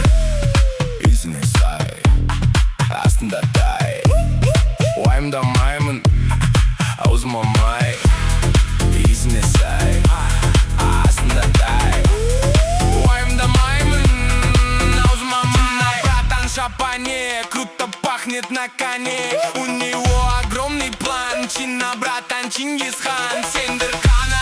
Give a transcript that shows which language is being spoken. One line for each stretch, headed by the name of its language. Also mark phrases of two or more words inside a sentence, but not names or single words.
Kazakh: Иісіне сай астында тай. Уайымдамаймын аузыма май. Иісіне сай астында тай. Уайымдамаймын аузыма май.
Russian: Братан шапане, круто пахнет на коне. У него огромный план. Чина, братан, Чингисхан. Сендер